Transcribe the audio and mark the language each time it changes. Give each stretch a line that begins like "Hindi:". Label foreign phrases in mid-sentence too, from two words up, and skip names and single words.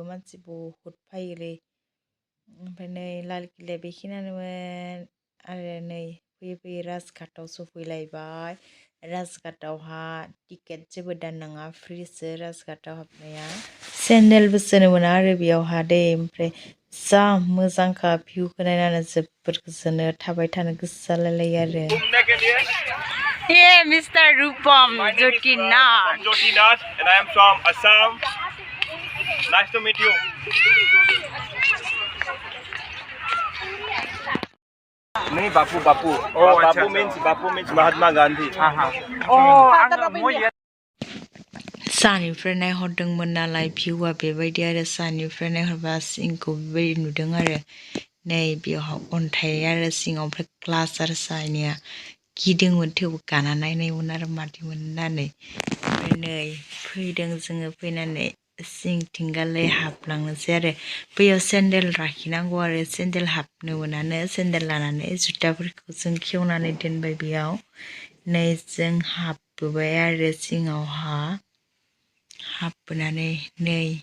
Bodo: मानसि बहुद फैयोलै ओमफ्राय नै लाल किल्लाया बेखिनियानोमोन आरो नै फैयै राजघाटआव सफैलायबाय राजघाटआवहा टिकेट जेबो दाननाङा फ्रिसो राजघाटआव हाबनाया सेन्देलबो सोनो मोना आरो बेयावहा दै ओमफ्राय जा मोजांखा भिउखौ नायनानै जोबोद गोजोनो थाबाय थानो गोसो जालायलायो आरो Mr.
English: Rupam Jyotinath. Jyotinath, and I am from Assam. Nice to meet you. No, Bapu. Oh, Bapu means Mahatma Gandhi.
Bodo: सानिफ्राय नायहरदोंमोन नालाय भिउआ बेबायदि आरो सानिफ्राय नायहरबा सिंखौ बेबायदि नुदों आरो नै बेयावहा अन्थाइ आरो सिङाव ओमफ्राय ग्लास आरो सानिया गिदोंमोन थेवबो गाना नायनायमोन आरो मादिमोन होननानै ओमफ्राय नै फैदों जोङो फैनानै सिंथिंगालै हाबलांनोसै आरो बैयाव सेन्देल लाखिनांगौ आरो सेन्देल हाबनो मोनानो सेन्देल लानानै जुथाफोरखौ जों खेवनानै दोनबाय बेयाव नै जों हाबबोबाय आरो सिङावहा हाबबोनानै नै